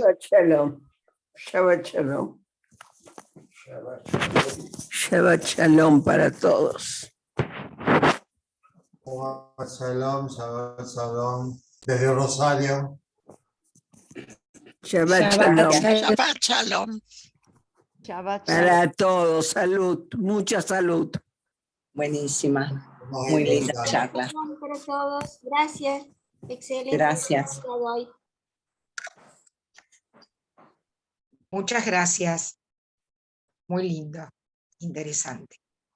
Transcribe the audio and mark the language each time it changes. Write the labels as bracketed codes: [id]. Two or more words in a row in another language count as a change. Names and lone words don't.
[he] שבת שלום. שבת שלום. שבת שלום [es] para todos. [he] שלום, שבת שלום, [es] desde Rosario. [he] שבת שלום. שבת שלום. Shabbat [es] Para todos, salud, mucha salud. Buenísima, muy linda charla. Para todos, gracias. Excelente. Gracias. Hoy. Muchas gracias. Muy lindo, interesante.